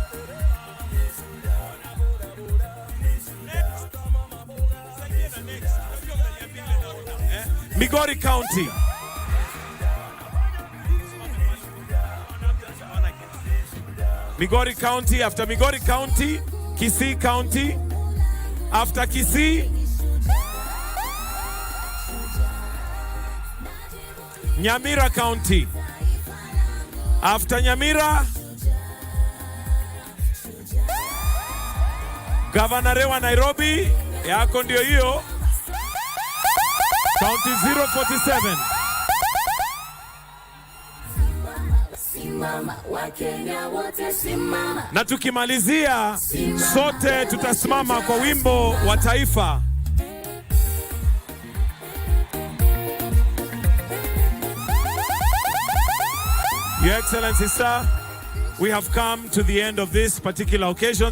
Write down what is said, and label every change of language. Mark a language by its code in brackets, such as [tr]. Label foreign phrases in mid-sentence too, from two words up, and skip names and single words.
[en] Migori County. Migori County. After Migori County, Kisii County. After Kisii, Nyamira County. After Nyamira, [sw] Governor wa Nairobi, yako ndio hiyo. [en] County 047. [sw] Na tukimalizia sote tutasimama kwa wimbo wa taifa. [en] Your Excellency, sir, we have come to the end of this particular occasion.